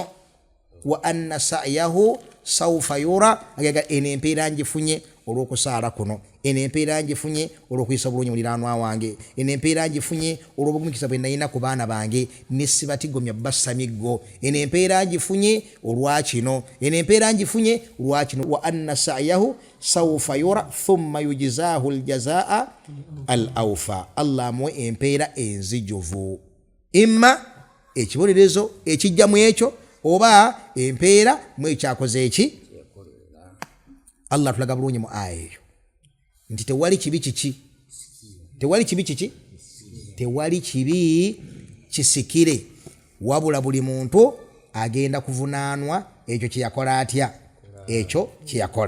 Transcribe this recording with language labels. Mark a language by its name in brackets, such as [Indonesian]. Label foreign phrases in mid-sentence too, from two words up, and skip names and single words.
[Arabic] وأن سعيه سوف يرى, [Ganda] agenda eno empeera ngifunye olw'okusaala kuno, eno empeera ngifunye olw'okuyisa bulungi muliraanwa wange, eno empeera ngifunye olw'obugumikisa bwe nalina ku baana bange ne sibatigomya bassa miggo, eno empeera ngifunye olwa kino, eno empeera ngifunye olwa kino. [Arabic] وأن سعيه سوف يرى ثم يجزاه الجزاء الأوفى, [Ganda] Allah amuwe empeera enzijuvu, imma ekibonerezo ekijja mu ekyo oba empeera mu ekyakoze eki. Allah tulaga bulungi mu aya eyo nti tewali kibi kisikire, wabula buli muntu agenda kuvunaanwa ekyo kyeyakola atya, ekyo kyeyakola.